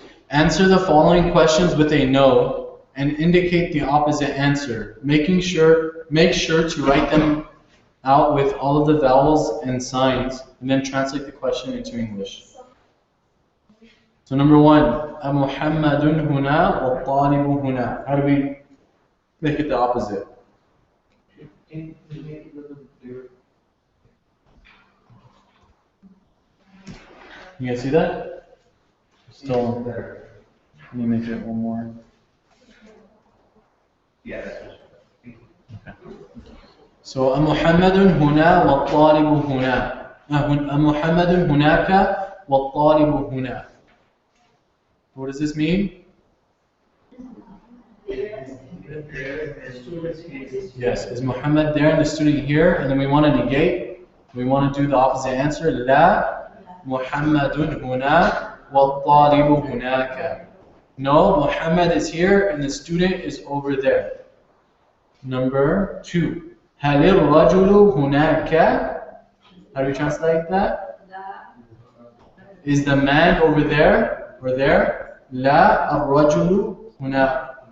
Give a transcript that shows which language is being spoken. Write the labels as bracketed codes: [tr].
[en] Answer the following questions with a no and indicate the opposite answer. Make sure to write them out with all of the vowels and signs and then translate the question into English. So number 1, [ar] أمحمد هنا والطالب هنا. [en] How do we make it the opposite? You guys see that? Still there. Let me make it one more. [ar] So محمد هنا والطالب هنا. محمد هناك والطالب هنا. [en] What does this mean? Yes, is Muhammad there and the student here? And then we want to negate. We want to do the opposite answer. [ar] لا محمد هنا والطالب هناك. [en] No, Muhammad is here and the student is over there. Number 2. [ar] هل الرجل هناك? [en] How do we translate that? Is the man over there or there? [ar] لا الرجل هنا.